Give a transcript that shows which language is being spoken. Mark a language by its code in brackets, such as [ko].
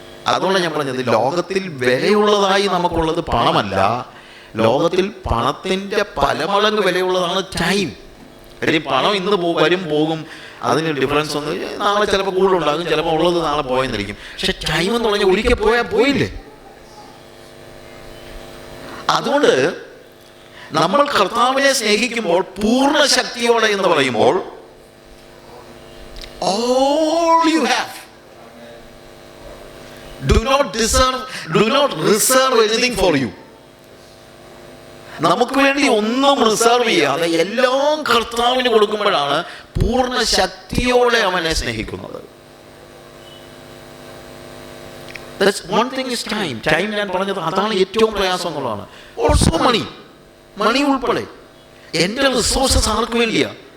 [ml] അതുകൊണ്ടാണ് ഞാൻ പറഞ്ഞത്, ലോകത്തിൽ വിലയുള്ളതായി നമുക്കുള്ളത് പണമല്ല, ലോകത്തിൽ പണത്തിന്റെ പല മടങ്ങ് വിലയുള്ളതാണ് ടൈം. കാര്യം പണം ഇന്ന് വരും പോകും, അതിന് ഡിഫറൻസ് ഒന്നും. നാളെ ചിലപ്പോൾ കൂടുതലുണ്ടാകും, ചിലപ്പോൾ ഉള്ളത് നാളെ പോയെന്നിരിക്കും. പക്ഷെ ടൈം എന്ന് പറഞ്ഞാൽ ഒരിക്കൽ പോയാൽ പോയില്ലേ. അതുകൊണ്ട് നമ്മൾ കർത്താവിനെ സ്നേഹിക്കുമ്പോൾ പൂർണ്ണ ശക്തിയോടെ എന്ന് പറയുമ്പോൾ [en] all you have, do not reserve anything for you. [ml] നമുക്ക് വേണ്ടി ഒന്നും റിസർവ് ചെയ്യാതെ എല്ലാം കർത്താവിന് കൊടുക്കുമ്പോഴാണ് പൂർണ്ണ ശക്തിയോടെ അവനെ സ്നേഹിക്കുന്നത്. [en] One thing is time. [ml] Time ഞാൻ പറഞ്ഞത് അതാണ് ഏറ്റവും പ്രയാസം എന്നുള്ളതാണ്. ഓൾസോ മണി ഉൾപ്പെടെ എൻ്റെ റിസോഴ്സസ് ആർക്ക് വേണ്ടിയാ?